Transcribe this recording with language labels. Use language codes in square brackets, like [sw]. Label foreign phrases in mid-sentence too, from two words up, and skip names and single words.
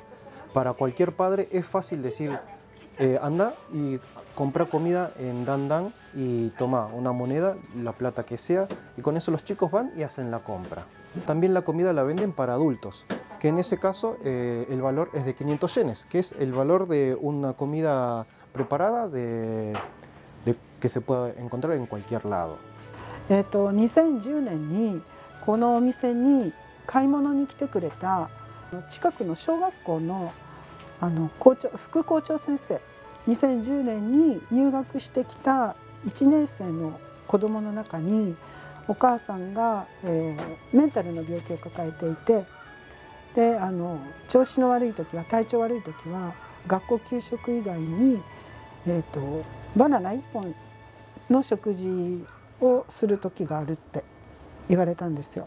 [es] Para cualquier padre es fácil decir, anda y compra comida en Dandan y toma una moneda, la plata que sea, y con eso los chicos van y hacen la compra. También la comida la venden para adultos, que en ese caso el valor es de 500 yenes, que es el valor de una comida preparada que se puede encontrar en cualquier lado. [ja] 2010 年にこのお店に買い物に来てくれた近くの小学校の副校長先生、2010年に入学してきた1年生の子どもの中にお母さんが、メンタルの病気を抱えていて、で調子の悪い時は体調悪い時は学校給食以外に、バナナ1本の食事をする時があるって言われたんですよ。